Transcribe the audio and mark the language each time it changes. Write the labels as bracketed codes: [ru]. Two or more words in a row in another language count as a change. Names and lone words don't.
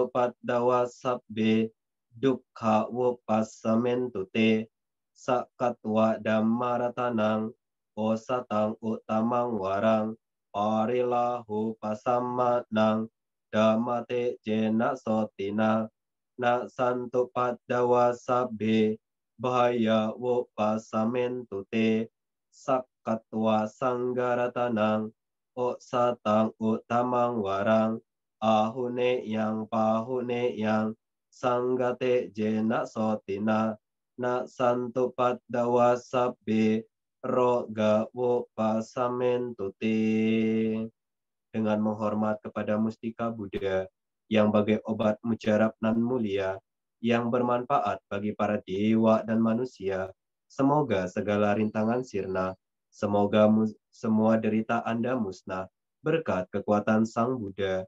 [pi] paddawa sabbe dukkha wupasamentu te sakatwa dhammaratanang osatang utamang warang parilahu pasammanang dhammate jena sotina na santo paddawa sabbe bahaya wopasamentu te sakatwa sanggaratanang o satang utamang warang ahune yang pahune yang sanggate jena sotina na santo paddawa sabbe roga wopasamentu te. [id] Dengan menghormat kepada mustika Buddha yang bagai obat mujarab nan mulia, yang bermanfaat bagi para dewa dan manusia. Semoga segala rintangan sirna, semoga semua derita Anda musnah, berkat kekuatan Sang Buddha.